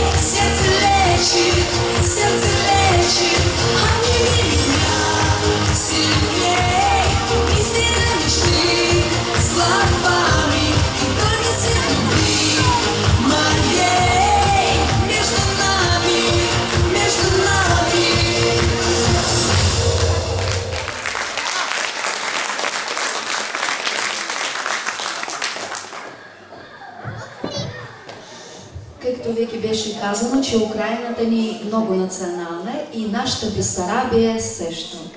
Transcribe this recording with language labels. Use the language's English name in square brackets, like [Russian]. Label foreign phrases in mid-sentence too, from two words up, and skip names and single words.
[Russian] Сердце лечит. Обними меня сильней. Измеряй мечты словами, и только свет любви моей. Между нами. [Bulgarian] Както веќе беше казано, че Украината ни е много национална и нашата Бесарабия също.